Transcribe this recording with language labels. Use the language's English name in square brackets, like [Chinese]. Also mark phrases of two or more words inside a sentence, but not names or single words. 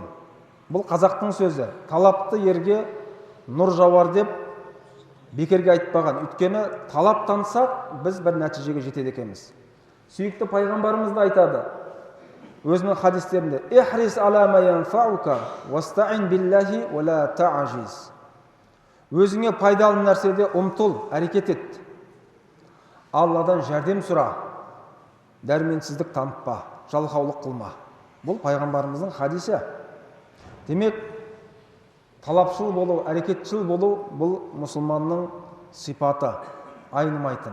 [Kazakh] Бұл қазақтың сөзі. Талапты ерге нұр жауар деп бекерге айтпаған. Өйткені талаптансақ, біз бір нәтижеге жетеді екенбіз. Сүйікті пайғамбарымыз да айтады өзінің хадистерінде: [Arabic] "احْرِصْ عَلَى مَا يَنْفَعُكَ وَاسْتَعِنْ بِاللهِ وَلَا تَعْجِزْ." [Kazakh] Өзіңе пайдалы нәрседе ұмтыл, әрекет ет. Алладан жәрдем сұра, дәрменсіздік танытпа, жалқаулық қылма. Бұл пайғамбарымыздың хадисі. Демек, талапшыл болу, әрекетшіл болу бұл мұсылманның сипаты, айнымайтын.